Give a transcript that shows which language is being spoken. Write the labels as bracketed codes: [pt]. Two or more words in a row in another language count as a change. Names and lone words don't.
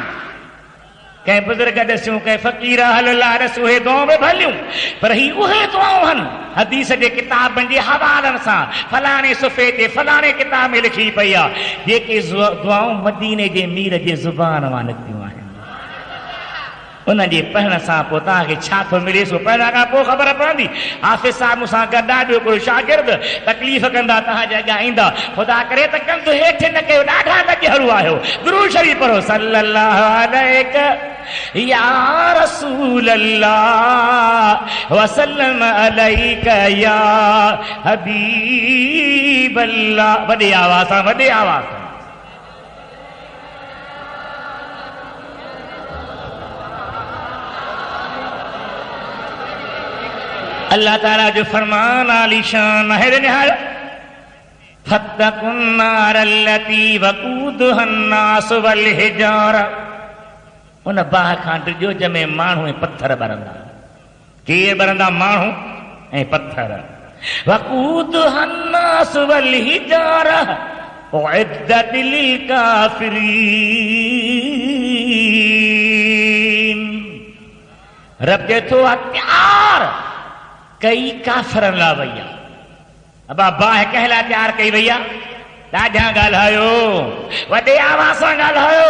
[sd] कंहिं बुज़ुर्ग ॾिसूं कंहिं फ़क़ीर अल्लाह ॾिसूं उहे दुआऊं बि भलियूं, पर ही उहे दुआऊं आहिनि हदीस जे किताबनि जे हवालनि सां फलाणे सुफ़े ते फलाणे किताब में लिखी पई आहे, जेके दुआऊं मदीने जे मीर जे ज़ुबान मां निकितियूं आहिनि। उन जे पढ़ण सां पोइ तव्हांखे छा थो मिले सो पढ़ण खां पोइ ख़बर पवंदी। हाफ़िज़ साहिब मूंसां गॾु आहे, ॿियो कोई शागिर्द तकलीफ़ कंदा तव्हांजे अॻियां ईंदा, ख़ुदा करे त कंधु हेठि न कयो, ॾाढा गॾिहरू आहियो। दुरूद शरीफ़ पढ़ो [ar] صلى الله عليه يا رسول الله وسلم عليك يا حبيب الله. [sd] वॾे आवाज़ सां, वॾे आवाज़ सां। अल्लाह ताला जो फरमान आलीशान है निहाल [ar] فاتقوا النار التي وقودها الناس والحجارة. [sd] उन बाह खां डिॼो जंहिंमें माण्हू ऐं पत्थर ॿरंदा। केर ॿरंदा? माण्हू ऐं पत्थर। [ar] وقودها الناس والحجارة أعدت للكافرين. [sd] रब चए थो तैयार कई काफ़रनि लाइ वई आहे। अबा बाह कंहिं लाइ तैयार कई वई आहे? ॾाढा ॻाल्हायो, वॾे आवाज़ सां ॻाल्हायो।